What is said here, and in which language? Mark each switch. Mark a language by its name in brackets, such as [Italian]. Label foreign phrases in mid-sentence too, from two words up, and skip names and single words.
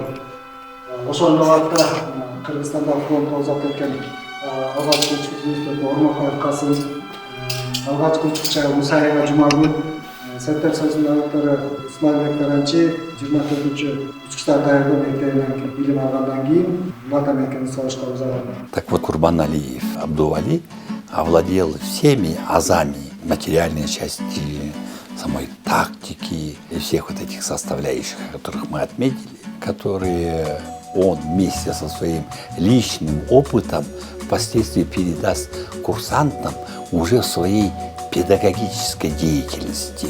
[Kyrgyz] Ошол убакта Кыргызстанда фронтко узап кеткен алгачкы учкучу Ормокоев Касым, алгачкы учкучу Мусаева Жумагүл, Сеттер сөзүнүн автору Исмайыл Таранчиев 24-чү учкучтар даярдоо мектебинен билим алгандан кийин атамекен согушка узаган. [Russian] Так вот, Курбаналиев Абдували овладел всеми азами материальной части самой тактики и всех вот этих составляющих, которых мы отметили, которые он вместе со своим личным опытом впоследствии передаст курсантам уже в своей педагогической деятельности.